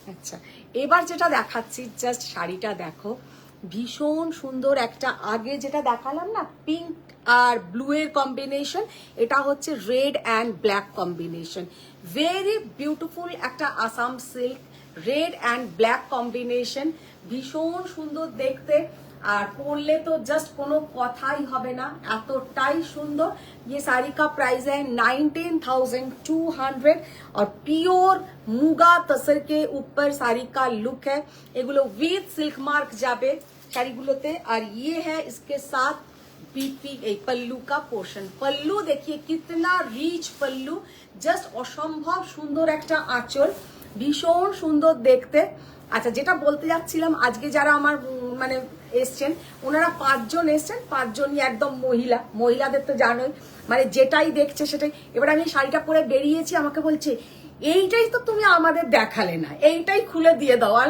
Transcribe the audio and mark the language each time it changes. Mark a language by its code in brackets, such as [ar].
[bn] আচ্ছা, এবার যেটা দেখাচ্ছি জাস্ট শাড়িটা দেখো, ভীষণ সুন্দর একটা, আগে যেটা দেখালাম না পিঙ্ক আর ব্লু এর কম্বিনেশন, এটা হচ্ছে red and black combination, very beautiful একটা Assam silk, red and black combination, ভীষণ সুন্দর দেখতে। আর পরলে তো জাস্ট কোনো কথাই হবে না, এতটাই সুন্দর। [hi] ये साड़ी का प्राइस है 19,200 और प्योर मुगा तसर के ऊपर साड़ी का लुक है। [bn] एगुलो विद सिल्क मार्क जाबे শাড়িগুলোতে। [hi] আর ये है इसके साथ बीपी पल्लू का पोर्शन। पल्लू देखिए कितना रिच पल्लू, [bn] জাস্ট অসম্ভব সুন্দর একটা আঁচল, ভীষণ সুন্দর দেখতে। আচ্ছা, যেটা বলতে যাচ্ছিলাম, আজকে যারা আমার মানে এসছেন ওনারা 5 জন এসছেন, 5 জনই একদম মহিলা। মহিলাদের তো জানোই মানে যেটাই দেখছে সেটাই। এবার আমি শাড়িটা পরে বেরিয়েছি, আমাকে বলছে এইটাই তো তুমি আমাদের দেখালে না, এইটাই খুলে দিয়ে দাও।